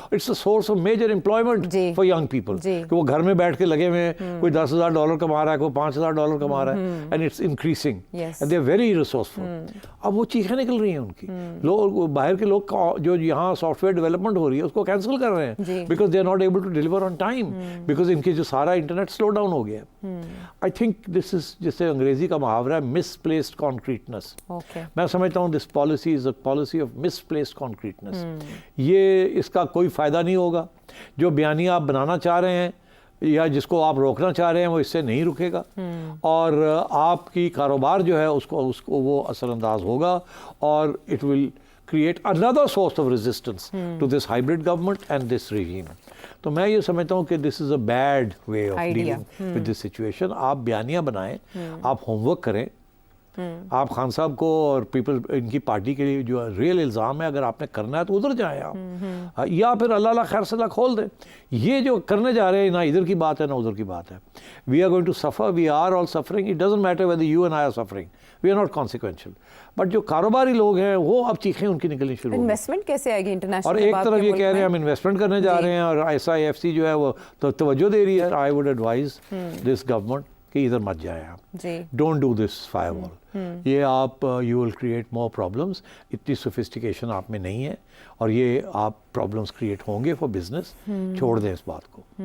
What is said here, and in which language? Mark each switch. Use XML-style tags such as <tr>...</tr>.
<en>it's a source of major employment for young people,</en> <ur>کہ وہ گھر میں بیٹھ کے لگے ہوئے ہیں, کوئی $10,000 کما رہا ہے, کوئی $5,000 کما رہا ہے,</ur> <en>And it's increasing and they are very resourceful.</en> <ur>اب وہ چیخیں نکل رہی ہیں ان کی, لوگ باہر کے لوگ جو یہاں سافٹ ویئر ڈیولپمنٹ ہو رہی ہے اس کو کینسل کر رہے ہیں,</ur> <en>because they are not able to deliver on time,</en> <ur>because ان کی جو سارا انٹرنیٹ سلو ڈاؤن ہو گیا ہے.</ur> <en>I think this is,</en> <ur>جس سے انگریزی کا محاورہ ہے,</ur> <en>Misplaced concreteness.</en> <ur>میں سمجھتا ہوں</ur> <en>This policy is a policy of misplaced concreteness.</en> <ur>یہ اس کا کوئی فائدہ نہیں ہوگا. جو بیانیہ آپ بنانا چاہ رہے ہیں یا جس کو آپ روکنا چاہ رہے ہیں وہ اس سے نہیں رکے گا, اور آپ کی کاروبار جو ہے اس کو وہ اثر انداز ہوگا, اور</ur> <en>It will create another source of resistance to this hybrid government and this regime.</en> <ur>تو میں یہ سمجھتا ہوں کہ</ur> <en>this is a bad way of dealing with this situation.</en> <ur>آپ بیانیہ بنائیں, آپ ہوم ورک کریں, آپ خان صاحب کو اور پیپل ان کی پارٹی کے لیے جو ریئل الزام ہے اگر آپ نے کرنا ہے تو ادھر جائیں آپ, یا پھر اللہ خیر صلاح کھول دیں. یہ جو کرنے جا رہے ہیں نہ ادھر کی بات ہے نہ ادھر کی بات ہے.</ur> <en>We are going to suffer, we are all suffering. It doesn't matter whether you and I are suffering. We are not consequential.</en> <ur>But جو کاروباری لوگ ہیں وہ اب چیخیں ان کی نکلنی شروع ہو گئی. انویسٹمنٹ کیسے آئے گی انٹرنیشنل؟ اور ایک طرف یہ کہہ رہے ہیں ہم انویسٹمنٹ کرنے جا رہے ہیں, اور SIFC جو ہے وہ توجہ دے رہی ہے.</ur> <en>I would advise this government</en> <ur>کہ ادھر مت جائیں آپ,</ur> <en>Don't do this firewall.</en> <ur>یہ آپ</ur> <en>You will create more problems.</en> <ur>اتنی سوفسٹیکیشن آپ میں نہیں ہے, اور یہ آپ پرابلمس کریٹ ہوں گے فار بزنس. چھوڑ دیں اس بات کو.</ur>